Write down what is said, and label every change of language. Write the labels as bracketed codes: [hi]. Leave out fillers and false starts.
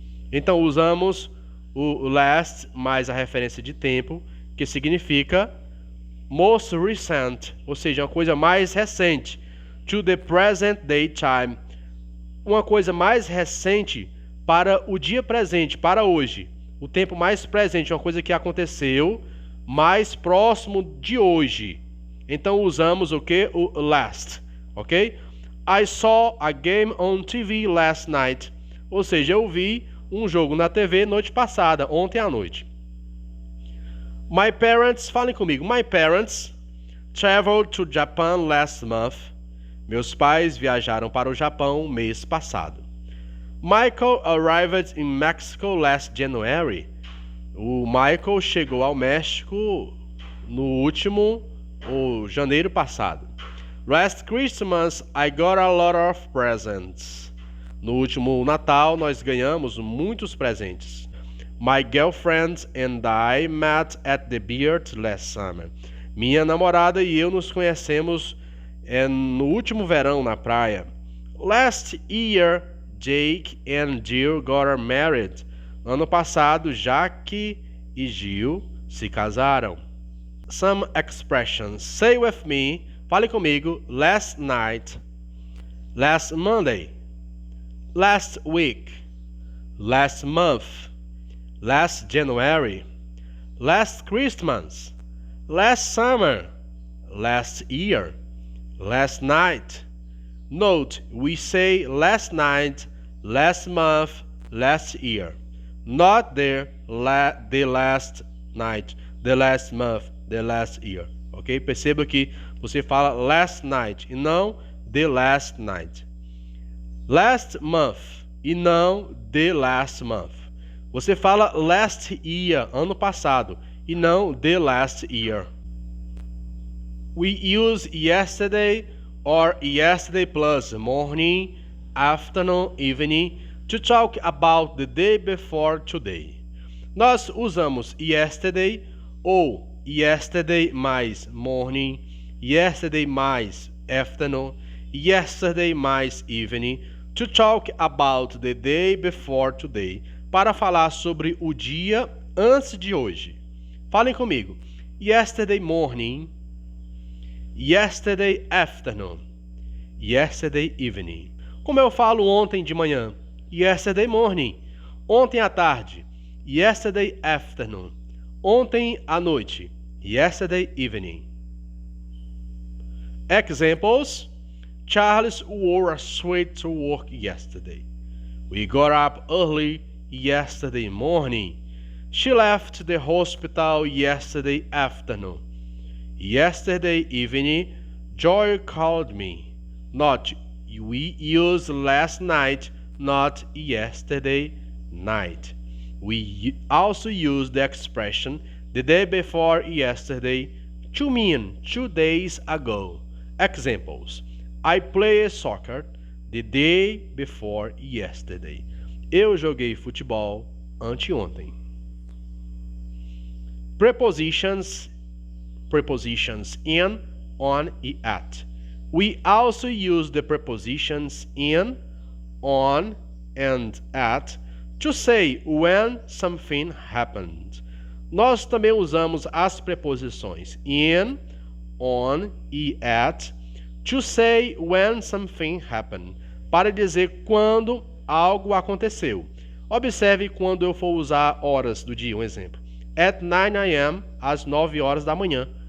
[pt] Então usamos o last mais a referência de tempo, que significa [en] most recent, [pt] ou seja, uma coisa mais recente. [en] To the present day time, [pt] uma coisa mais recente para o dia presente, para hoje. O tempo mais presente, uma coisa que aconteceu mais próximo de hoje. Então usamos o que? O last, ok? [en] I saw a game on TV last night. [pt] Ou seja, eu vi um jogo na TV noite passada, ontem à noite. [en] My parents, [pt] falem comigo. [en] My parents traveled to Japan last month. [pt] Meus pais viajaram para o Japão mês passado. [en] Michael arrived in Mexico last January. [pt] O Michael chegou ao México no último janeiro passado. [en] Last Christmas I got a lot of presents. [pt] No último Natal nós ganhamos muitos presentes. [en] My girlfriend and I met at the beach last summer. [pt] Minha namorada e eu nos conhecemos no último verão na praia. [en] Last year Jake and Jill got married. [pt] Ano passado Jake e Jill se casaram. [en] Some expressions. Say with me. [pt] Fale comigo. [en] Last night. Last Monday. Last week. Last month. Last January. Last Christmas. Last summer. Last year. Last night. Note, we say last night, last month, last year. Not the last night, the last month, the last year. Ok? [pt] Perceba que você fala [en] last night [pt] e não [en] the last night. Last month [pt] e não [en] the last month. [pt] Você fala [en] last year, [pt] ano passado, e não [en] the last year. We use yesterday or yesterday plus morning, afternoon, evening to talk about the day before today. [pt] Nós usamos yesterday ou yesterday mais morning, yesterday mais afternoon, yesterday mais evening [en] to talk about the day before today, [pt] para falar sobre o dia antes de hoje. Falem comigo. [en] Yesterday morning, yesterday afternoon, yesterday evening. [pt] Como eu falo ontem de manhã? [en] Yesterday morning. [pt] Ontem à tarde. [en] Yesterday afternoon. [pt] Ontem à noite. [en] Yesterday evening. Examples. Charles wore a suit to work yesterday. We got up early yesterday morning. She left the hospital yesterday afternoon. Yesterday evening, Joy called me. Note, we use last night, not yesterday night. We also use the expression the day before yesterday to mean 2 days ago. Examples. I played soccer the day before yesterday. [pt] Eu joguei futebol anteontem. [en] Prepositions in, on e at. We also use the prepositions in, on, and at to say when something happened. [pt] Nós também usamos as preposições in, on e at [en] to say when something happened, [pt] para dizer quando algo aconteceu. Observe quando eu for usar horas do dia, um exemplo. [en] At 9 a.m., [pt] às 9 horas da manhã.